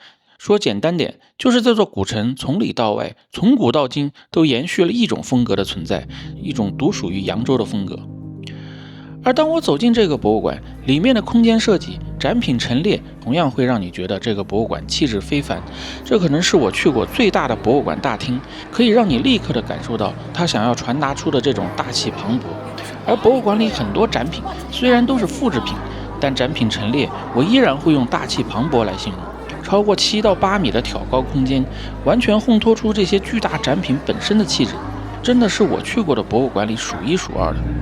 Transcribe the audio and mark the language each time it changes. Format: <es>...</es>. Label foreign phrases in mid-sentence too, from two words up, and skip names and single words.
<zh>說簡單點，就是這座古城從裡到外，從古到今都延續了一種風格的存在，一種獨屬於揚州的風格。而當我走進這個博物館，裡面的空間設計、展品陳列同樣會讓你覺得這個博物館氣質非凡。這可能是我去過最大的博物馆大廳，可以讓你立刻的感受到它想要傳達出的這種大氣磅礴。而博物馆裡很多展品雖然都是複製品，但展品陳列我依然會用大氣磅礴來形容。超過7到8米的挑高空間，完全烘托出這些巨大展品本身的气質，真的是我去過的博物馆裡數一數二的。</zh>